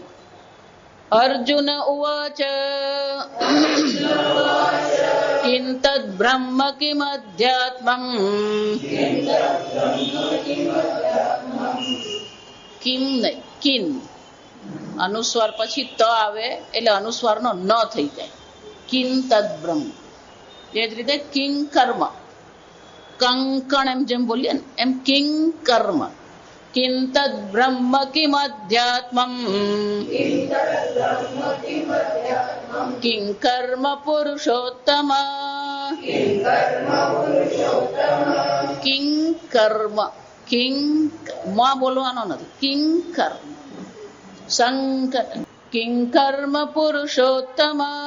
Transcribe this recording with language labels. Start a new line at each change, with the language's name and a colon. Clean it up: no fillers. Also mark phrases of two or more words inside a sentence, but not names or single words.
Sanskrit: अर्जुन उवाच किं तद् ब्रह्म किमध्यात्मम्
Gujarati: કિમ નહીં કિન અનુસ્વાર પછી ત આવે એટલે અનુસ્વારનો ન થઈ જાય।
Sanskrit: किन तद् ब्रह्म
Gujarati: એ જ રીતે કિંગ કર્મ કંકણ એમ જેમ બોલીએ ને એમ કિંગ કર્મ
Sanskrit: किं तद् ब्रह्म किम अध्यात्मम किं कर्म पुरुषोत्तम
Gujarati: કિં કર્મ કિંગ માં બોલવાનો નથી કિંગ કર્મ સંકટ
Sanskrit: किंग कर्म पुरुषोत्तम